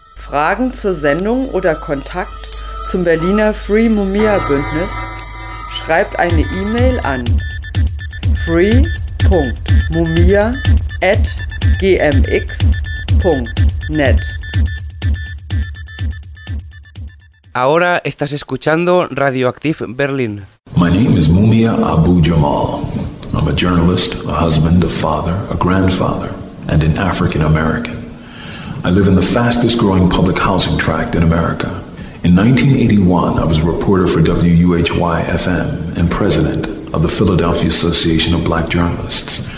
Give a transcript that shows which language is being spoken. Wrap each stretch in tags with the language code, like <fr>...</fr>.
<de>Fragen zur Sendung oder Kontakt zum Berliner Free Mumia Bündnis? Schreibt eine E-Mail an free.mumia@gmx.net.</de> <es>Ahora estás escuchando Radioactiv Berlin.</es> <en>My name is Mumia Abu-Jamal. I'm a journalist, a husband, a father, a grandfather and an African American. I live in the fastest growing public housing tract in America. In 1981, I was a reporter for WUHY-FM and president of the Philadelphia Association of Black Journalists.</en>